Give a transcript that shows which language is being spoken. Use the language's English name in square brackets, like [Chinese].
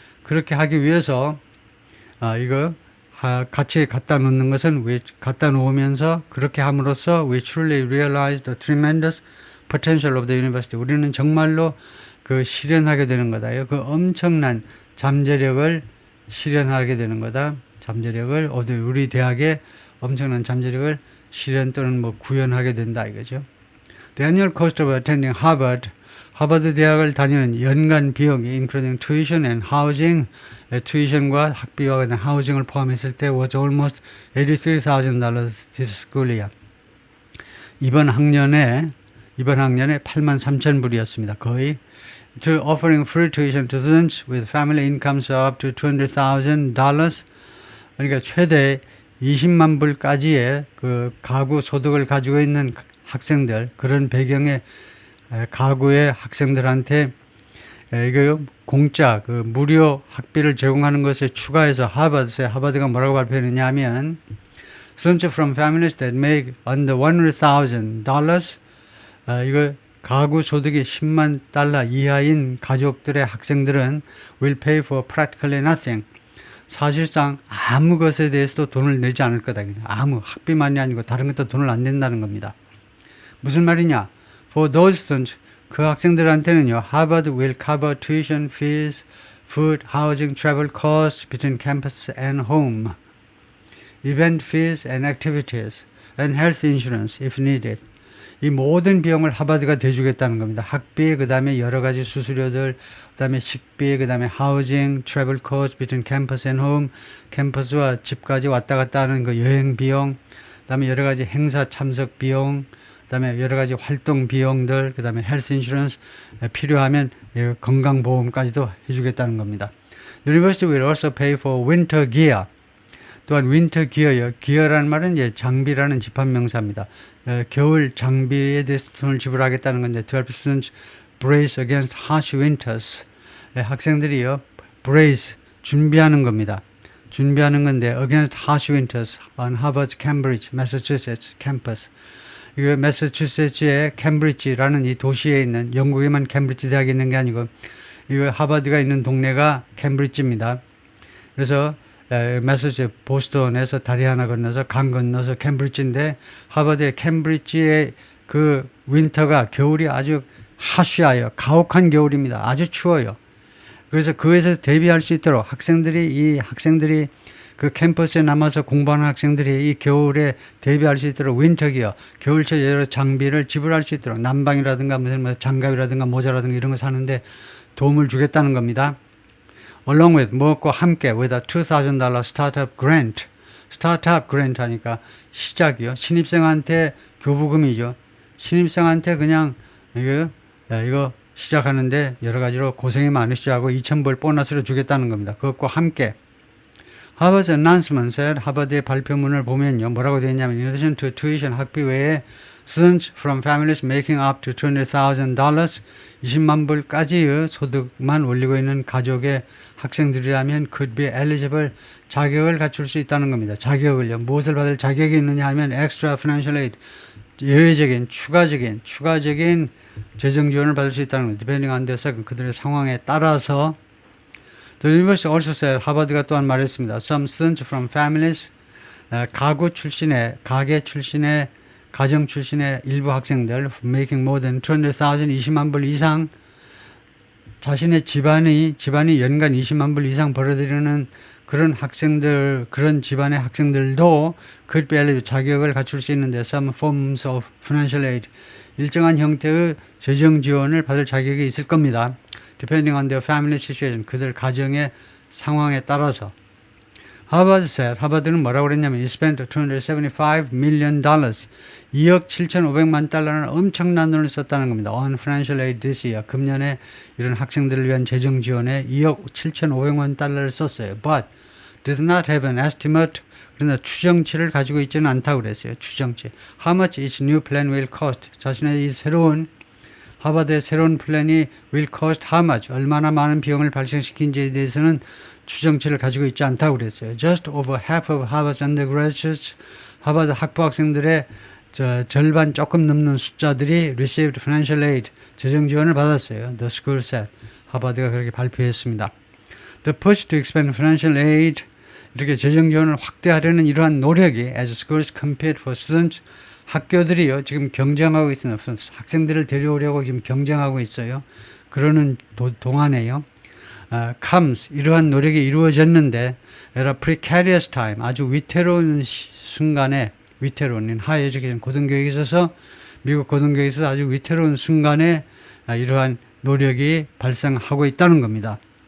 [Korean] 그렇게 하기 위해서 이거 같이 갖다 놓는 것은 갖다 놓으면서 그렇게 함으로써 [English] we truly realize the tremendous potential of the university. [Korean] 우리는 정말로 그 실현하게 되는 거다요. 그 엄청난 잠재력을 실현하게 되는 거다. 잠재력을 우리 대학의 엄청난 잠재력을 실현 또는 뭐 구현하게 된다 이거죠. [English] The annual cost of attending Harvard, [Korean] 하버드 대학을 다니는 연간 비용이 [English] including tuition and housing, [Korean] tuition과 학비와 그다음 housing을 포함했을 때 [English] was almost $83,000 this school year. [Korean] 이번 학년에 83,000불이었습니다. [English] 거의 to offering free tuition to students with family incomes up to $200,000. [Korean] 그러니까 최대 20만 불까지의 그 가구 소득을 가지고 있는 학생들 그런 배경의 가구의 학생들한테 이거 공짜 그 무료 학비를 제공하는 것에 추가해서 하버드가 뭐라고 발표했느냐 하면 [English] students from families that make under $100,000 [Korean] 이거 가구 소득이 10만 달러 이하인 가족들의 학생들은 [English] will pay for practically nothing. [Korean] 사실상 아무 것에 대해서도 돈을 내지 않을 거다. 아무 학비만이 아니고 다른 것도 돈을 안 낸다는 겁니다. 무슨 말이냐? [English] For those students, [Korean] 그 학생들한테는요, [English] Harvard will cover tuition fees food, housing, travel costs between campus and home, event fees and activities, and health insurance if needed. [Korean] 이 모든 비용을 하버드가 대주겠다는 겁니다. 학비, 그 다음에 여러 가지 수수료들, 그 다음에 식비, 그 다음에 housing, [English] travel costs between campus and home, [Korean] 캠퍼스와 집까지 왔다 갔다 하는 그 여행 비용, 그 다음에 여러 가지 행사 참석 비용, 그 다음에 여러 가지 활동 비용들, 그 다음에 헬스 인슈런스, 필요하면 건강보험까지도 해주겠다는 겁니다. [English] The university will also pay for winter gear. [Korean] 또한 윈터 기어요. 기어라는 말은 이제 장비라는 집합명사입니다. 겨울 장비에 대해서 돈을 지불하겠다는 건데, [English] to help students brace against harsh winters. [Korean] 학생들이요, brace, 준비하는 겁니다. 준비하는 건데, [English] against harsh winters on Harvard's Cambridge, Massachusetts campus. [Korean] 이거 매사추세츠의 캠브리지라는 이 도시에 있는, 영국에만 캠브리지 대학이 있는 게 아니고, 이거 하버드가 있는 동네가 캠브리지입니다. 그래서 매사추세츠 보스턴에서 다리 하나 건너서 강 건너서 캠브리지인데, 하버드의 캠브리지의 그 윈터가, 겨울이 아주 하쉬하여 가혹한 겨울입니다. 아주 추워요. 그래서 그에서 대비할 수 있도록 학생들이 그 캠퍼스에 남아서 공부하는 학생들이 이 겨울에 대비할 수 있도록 윈터기어, 겨울철 여러 장비를 지불할 수 있도록, 난방이라든가 무슨 장갑이라든가 모자라든가 이런 거 사는데 도움을 주겠다는 겁니다. [English] Along with, [Korean] 무엇과 함께, [English] with a $2,000 startup grant. [Korean] 스타트업 그랜트 하니까 시작이요. 신입생한테 교부금이죠. 신입생한테 그냥 이거 시작하는데 여러 가지로 고생이 많으시죠 하고 $2,000 보너스를 주겠다는 겁니다. 그것과 함께. [English] Harvard's announcement said, [Korean] 하버드의 발표문을 보면요, 뭐라고 되어 있냐면, [English] in addition to tuition, [Korean] 학비 외에 [English] students from families making up to $200,000, [Korean] 20만 불까지의 소득만 올리고 있는 가족의 학생들이라면 [English] could be eligible, [Korean] 자격을 갖출 수 있다는 겁니다. 자격을요. 무엇을 받을 자격이 있느냐 하면 [English] extra financial aid, [Korean] 예외적인, 추가적인 재정 지원을 받을 수 있다는 겁니다. [English] depending on their [Korean] 그들의 상황에 따라서. [English] The university also said, [Korean] 하버드가 또한 말했습니다. [English] Some students from families, [Korean] 가게 출신의, 가정 출신의 일부 학생들, [English] making more than $200,000, [Korean] 20만 불 이상, 자신의 집안이 연간 20만 불 이상 벌어들이는 그런 학생들, 그런 집안의 학생들도 [English] could be eligible, [Korean] 자격을 갖출 수 있는데, [English] some forms of financial aid, [Korean] 일정한 형태의 재정 지원을 받을 자격이 있을 겁니다. [English] Depending on their family situation, [Korean] 그들 가정의 상황에 따라서. [English] Harvard said, [Korean] 하버드는 뭐라고 그랬냐면, [English] it spent $275 million, [Korean] 2억 7,500만 달러는 엄청난 돈을 썼다는 겁니다. [English] On financial aid this year, [Korean] 금년에 이런 학생들을 위한 재정 지원에 2억 7,500만 달러를 썼어요. [English] But did not have an estimate, [Korean] 그러나 추정치를 가지고 있지는 않다고 그랬어요. 추정치. [English] How much its new plan will cost? [Korean] 자신의 이 하버드의 새로운 플랜이 [English] will cost how much, [Korean] 얼마나 많은 비용을 발생시킨지에 대해서는 추정치를 가지고 있지 않다고 그랬어요. [English] Just over half of Harvard's undergraduates, [Korean] 하버드 학부 학생들의 절반 조금 넘는 숫자들이 [English] received financial aid, [Korean] 재정 지원을 받았어요. [English] The school said, [Korean] 하버드가 그렇게 발표했습니다. [English] The push to expand financial aid, [Korean] 이렇게 재정 지원을 확대하려는 이러한 노력이 [English] as schools compete for students, [Korean] 학교들이요, 지금 경쟁하고 있어요. 학생들을 데려오려고 지금 경쟁하고 있어요. 그러는 동안에요. comes, 이러한 노력이 이루어졌는데, [English] at a precarious time, [Korean] 아주 위태로운 순간에, 위태로운, [English] higher education, [Korean] 고등교육에 있어서, 미국 고등교육에 있어서 아주 위태로운 순간에 이러한 노력이 발생하고 있다는 겁니다.